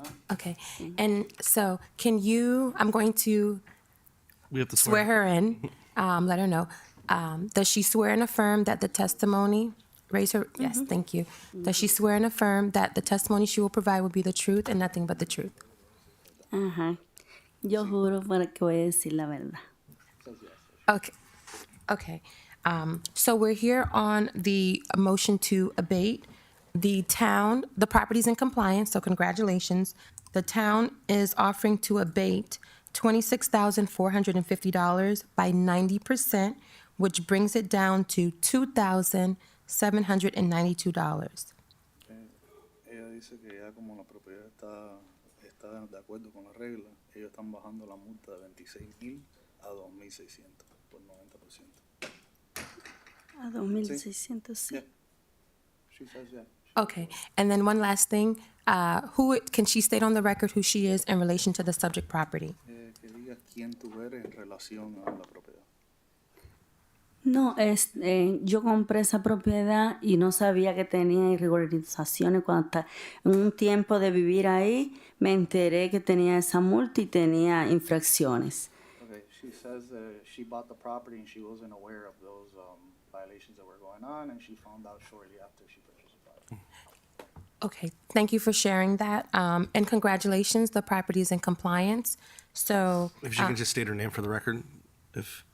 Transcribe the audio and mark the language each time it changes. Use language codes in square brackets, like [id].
[en] Okay. And so I'm going to We have to swear her in, let her know. Does she swear and affirm that the testimony, raise her, yes, thank you. Does she swear and affirm that the testimony she will provide will be the truth and nothing but the truth? Ajá. [es] Yo juro para que voy a decir la verdad. [en] Okay. Okay. So we're here on the motion to abate. The property's in compliance, so congratulations. The town is offering to abate $26,450 by 90%, which brings it down to $2,792. [es] Ella dice que ya como la propiedad está de acuerdo con la regla, ellos están bajando la multa de 26,000 a 2,600 por 90%. A 2,600, sí. [en] Yeah. She says yeah. Okay, and then one last thing, can she state on the record who she is in relation to the subject property? [es] Que diga quién tú eres en relación a la propiedad. No, yo compré esa propiedad y no sabía que tenía irregularizaciones. Cuando en un tiempo de vivir ahí, me enteré que tenía esa multa y tenía infracciones. [en] Okay, she says she bought the property and she wasn't aware of those violations that were going on, and she found out shortly after she purchased the property. Okay, thank you for sharing that, and congratulations, the property is in compliance. So, If she can just state her name for the record, if